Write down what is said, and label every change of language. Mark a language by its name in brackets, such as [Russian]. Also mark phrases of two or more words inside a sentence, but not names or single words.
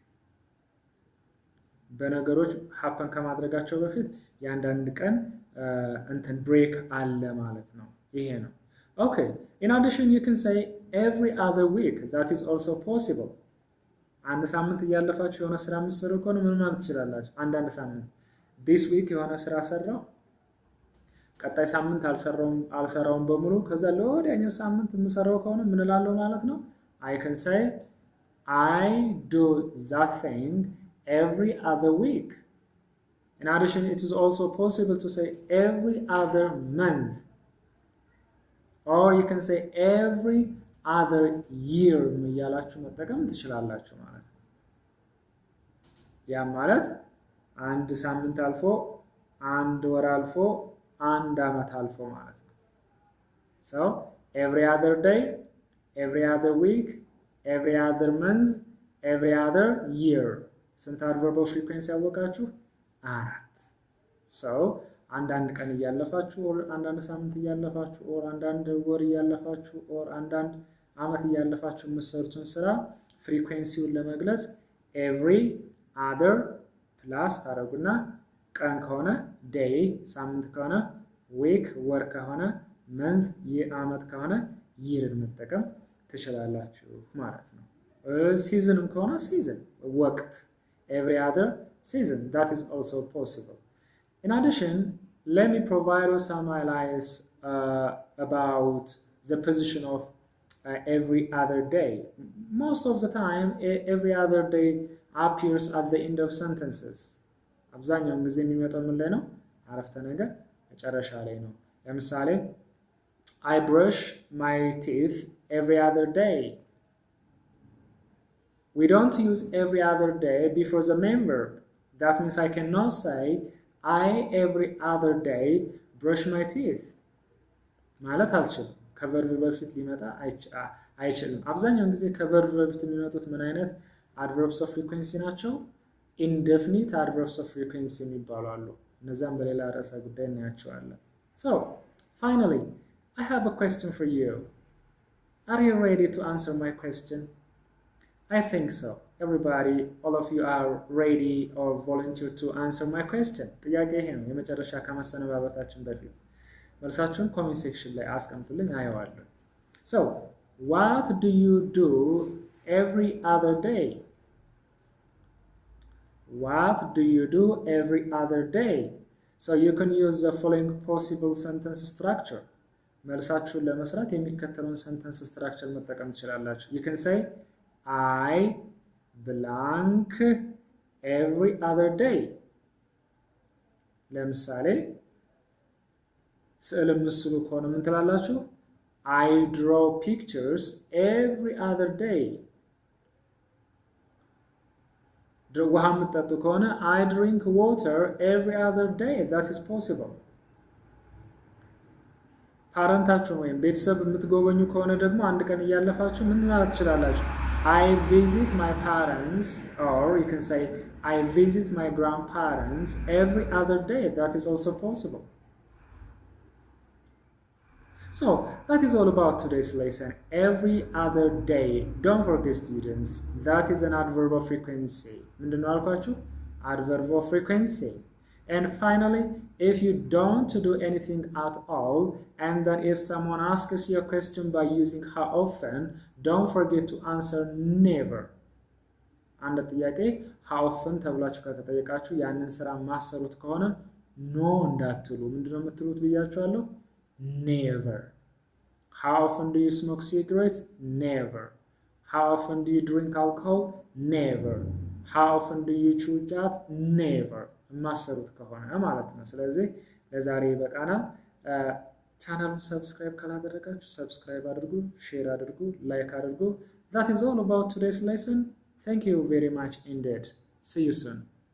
[Amharic] በነገሮች happen ከማድረጋቸው በፊት የአንዳንድ ቀን እንትን break አለ ማለት ነው። ይሄ ነው። [English] Okay, in addition you can say every other week. That is also possible. [Amharic] አንድ ሳምንት እያለፋችሁ የሆነ ስራ የምትሰሩ ከሆነ ምን ማለት ትችላላችሁ? አንዳንድ ሳምንት [English] this week [Amharic] የሆነ ስራ ሰራው ቀጣይ ሳምንት አልሰራውም በሙሉ ከዛ ለወዲያኛው ሳምንት የምሰራው ከሆነ ምን እላለሁ ማለት ነው? [English] I can say I do that thing every other week. In addition, it is also possible to say every other month. Or you can say every other year [Amharic] እያላችሁ መጠቀም ትችላላችሁ ማለት ነው። ያ ማለት አንድ ሳምንት አልፎ አንድ ወር አልፎ አንድ አመት አልፎ ማለት ነው። [English] So every other day, every other week, every other month, every other year. [Amharic] ስንት [English] adverb of frequency [Amharic] ያወቃችሁ? 4. So አንዳንድ ቀን እያለፋችሁ or አንዳንድ ሳምንት እያለፋችሁ or አንዳንድ ወር እያለፋችሁ or አንዳንድ አመት እያለፋችሁ የምትሰሩትን ስራ ፍሪኩዌንሲውን ለመግለጽ [English] every other [Amharic] ፕላስ ታደርጉና ቀን ከሆነ day ሳምንት ከሆነ week ወር ከሆነ month የአመት ከሆነ year መጠቀም ትችላላችሁ ማለት ነው። ሲዝንም ከሆነ season ወቅት [English] every other season that is also possible. In addition, let me provide you some highlights about the position of every other day. Most of the time, every other day appears at the end of sentences. [Amharic] አብዛኛውን ጊዜ የሚመጣው ምን ላይ ነው? አረፍተ ነገር መጨረሻ ላይ ነው። ለምሳሌ [English] I brush my teeth every other day. We don't use every other day before the main verb. That means I cannot say I every other day brush my teeth. [Amharic] ማለት አልችልም። ከቨርብ በፊት ሊመጣ አይችልም። አብዛኛውን ጊዜ ከቨርብ በፊት የሚመጡት ምን አይነት [English] adverbs of frequency [Amharic] ናቸው? [English] Indefinite adverbs of frequency [Amharic] የሚባሉ አሉ። እነዛም በሌላ ርዕሰ ጉዳይ እናያቸዋለን። [English] So, finally, I have a question for you. Are you ready to answer my question? I think so. Everybody, all of you are ready or volunteer to answer my question. [Amharic] ጥያቄ ይሄ ነው። የመጨረሻ ከመሰነባበታችን በፊት መልሳችሁን ኮሜንት ሴክሽን ላይ አስቀምጡልኝ፣ አየዋለሁ። [English] So, what do you do every other day? What do you do every other day? So you can use the following possible sentence structure. [Amharic] መልሳችሁን ለመስራት የሚከተለውን [English] sentence structure [Amharic] መጠቀም ትችላላችሁ. [English] You can say I blank every other day. [Amharic] ለምሳሌ ስዕል ምስሉ ከሆነ ምን ትላላችሁ? [English] I draw pictures every other day. [Amharic] ውሃ የምትጠጡ ከሆነ [English] I drink water every other day. That is possible. [Amharic] ፓረንታችሁን ወይም ቤተሰብ የምትጎበኙ ከሆነ ደግሞ አንድ ቀን እያለፋችሁ ምን ማለት ትችላላችሁ? [English] I visit my parents, or you can say I visit my grandparents every other day. That is also possible. So, that is all about today's lesson. Every other day. Don't forget, students, that is an adverb of frequency. [Amharic] ምንድነው አልኳችሁ? [English] Adverb of frequency. And finally, if you don't do anything at all, and then if someone asks you a question by using how often, don't forget to answer never. [Amharic] አንድ ጥያቄ [English] how often [Amharic] ተብላችሁ ከተጠየቃችሁ ያንን ስራ ማሰሩት ከሆነ no እንዳትሉ። ምንድነው የምትሉት ብያችኋለሁ? [English] Never. How often do you smoke cigarettes? Never. How often do you drink alcohol? Never. How often do you chew chat? Never. [Amharic] ማሰሩት ከሆነ ማለት ነው። ስለዚህ ለዛሬ ይበቃናል። ቻናሉን ሰብስክራይብ ካላደረጋችሁ ሰብስክራይብ አድርጉ፣ ሼር አድርጉ፣ ላይክ አድርጉ። [English] That is all about today's lesson. Thank you very much indeed. See you soon.